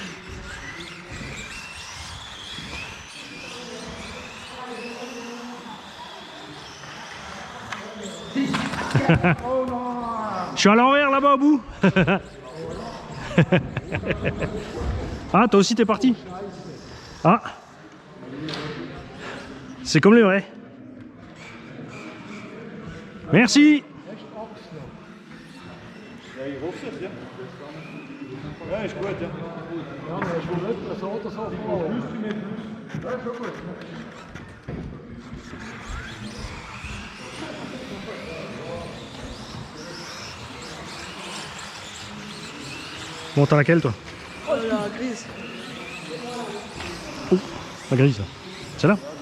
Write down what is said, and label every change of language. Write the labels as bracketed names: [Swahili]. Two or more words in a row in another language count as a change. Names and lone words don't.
[French] Je suis à l'envers là-bas au bout. Ah, toi aussi t'es parti. Ah, c'est comme les vrais. Merci. [Dutch] Ja, hier hoog zit, ja. Ja, is goed, ja. Ja, maar is goed, dat zal plus, 10 meter plus. Ja, is ook goed. [French] Bon, t'as laquelle toi? Oh, la grise. Oh, la grise là. Celle-là?